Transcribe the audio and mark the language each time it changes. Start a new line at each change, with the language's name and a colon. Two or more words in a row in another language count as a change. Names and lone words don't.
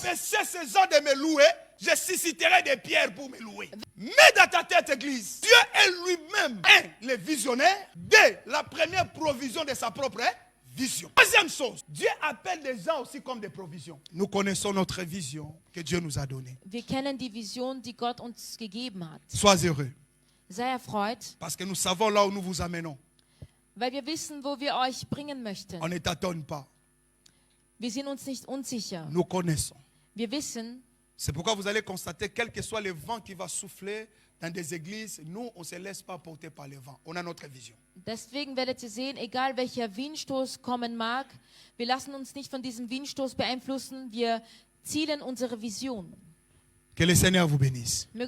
French: empêchez ces gens de me louer, je susciterai des pierres pour me louer. Mets dans ta tête, Église, Dieu est lui-même, le visionnaire, la première provision de sa propre vision. Deuxième chose, Dieu appelle des gens aussi comme des provisions. Nous connaissons notre vision que Dieu nous a donnée.
German: Wir kennen die Vision, die Gott uns gegeben hat.
French: Sois heureux,
German: Sei erfreut,
French: parce que nous savons là où nous vous amenons.
German: weil wir wissen, wo wir euch bringen möchten.
French: On ne tâtonne pas,
German: Wir sind uns nicht unsicher.
French: nous connaissons.
German: Wir wissen,
French: C'est pourquoi vous allez constater, quel que soit le vent qui va souffler dans des églises, nous, on ne se laisse pas porter par le vent. On a notre vision.
German: deswegen werdet ihr sehen, egal welcher Windstoß kommen mag, wir lassen uns nicht von diesem Windstoß beeinflussen, wir zielen unsere Vision.
French: Que le Seigneur vous bénisse.
German: Möge